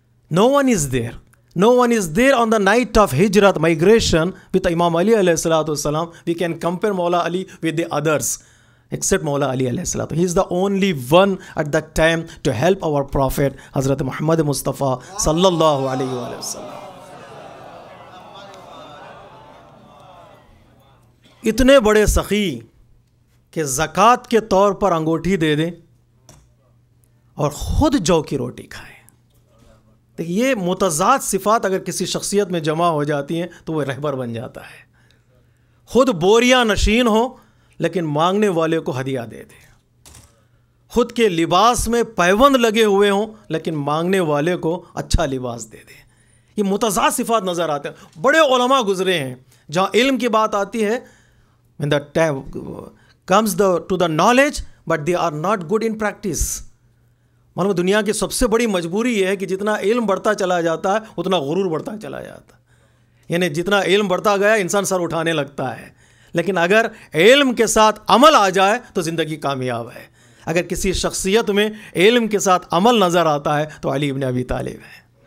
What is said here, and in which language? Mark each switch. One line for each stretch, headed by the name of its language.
English: No one is there. No one is there on the night of Hijrat, migration, with Imam Ali alayhi salatu wasalam. We can compare Mawla Ali with the others, except Mawla Ali alayhi salatu. He is the only one at that time to help our Prophet, Hazrat Muhammad Mustafa sallallahu alayhi wa sallam.
Urdu: اتنے بڑے سخی کہ زکوٰۃ کے طور پر انگوٹھی دے دیں اور خود جو کی روٹی کھائیں. یہ متضاد صفات اگر کسی شخصیت میں جمع ہو جاتی ہیں تو وہ رہبر بن جاتا ہے. خود بوریاں نشین ہو لیکن مانگنے والے کو ہدیہ دے دے. خود کے لباس میں پیوند لگے ہوئے ہوں لیکن مانگنے والے کو اچھا لباس دے دے. یہ متضاد صفات نظر آتے ہیں. بڑے علماء گزرے ہیں. جہاں علم کی بات آتی ہے,
English: when the time comes to the knowledge, but they are not good in practice.
Urdu: معلوم دنیا کی سب سے بڑی مجبوری یہ ہے کہ جتنا علم بڑھتا چلا جاتا ہے اتنا غرور بڑھتا چلا جاتا ہے. یعنی جتنا علم بڑھتا گیا انسان سر اٹھانے لگتا ہے, لیکن اگر علم کے ساتھ عمل آ جائے تو زندگی کامیاب ہے. اگر کسی شخصیت میں علم کے ساتھ عمل نظر آتا ہے تو علی ابن ابی طالب ہے.